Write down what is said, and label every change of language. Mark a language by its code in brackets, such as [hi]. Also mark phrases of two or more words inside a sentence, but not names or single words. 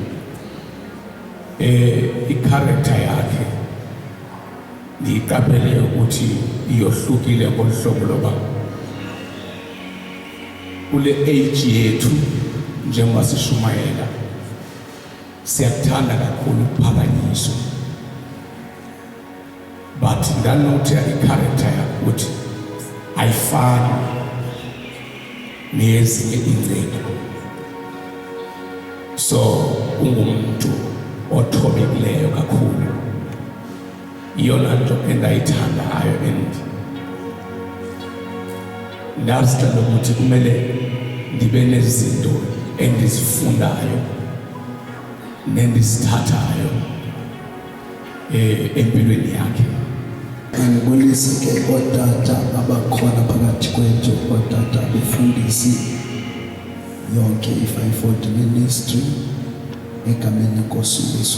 [xh] I-character yakhe ndiyiqaphele ukuthi iyohlukile ngohlobo loba kule age yethu njengoba sishumayela siyakuthanda kakhulu ukuphakanyiswa, but ndanotha i-character yakhe ukuthi ayifani nezinye ingcebo. So ungumuntu othobekileyo kakhulu. Iyona nto endayithandayo and ndazithanda ukuthi kumele ndibe nezinto endizifundayo nendizithathayo empilweni yakhe. Angibulise ke otata abakhona phakathi kwethu, otata befundisi yonke i-540 ministry egameni lenkosi uYesu.